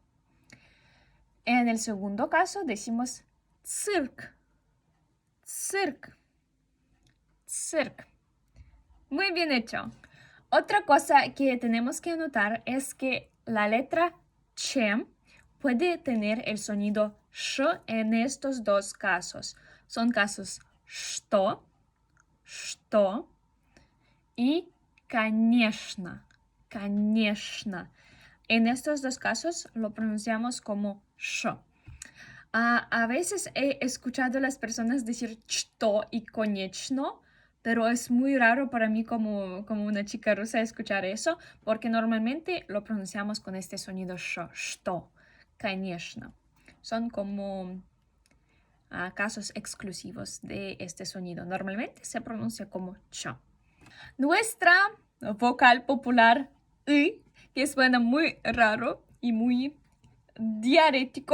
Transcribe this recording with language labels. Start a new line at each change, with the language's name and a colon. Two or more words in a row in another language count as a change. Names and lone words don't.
Spanish: En el segundo caso decimos
Russian: цирк, цирк, цирк.
Spanish: Muy bien hecho. Otra cosa que tenemos que anotar es que la letra ch puede tener el sonido sh en estos dos casos. Son casos
Russian: что, что
Spanish: y
Russian: конечно, конечно.
Spanish: En estos dos casos lo pronunciamos como sh. A veces he escuchado a las personas decir что y конечно, pero es muy raro para mí como una chica rusa escuchar eso, porque normalmente lo pronunciamos con este sonido
Russian: что, конечно.
Spanish: Son como casos exclusivos de este sonido. Normalmente se pronuncia como ch. Nuestra vocal popular y, que suena muy raro y muy diarético.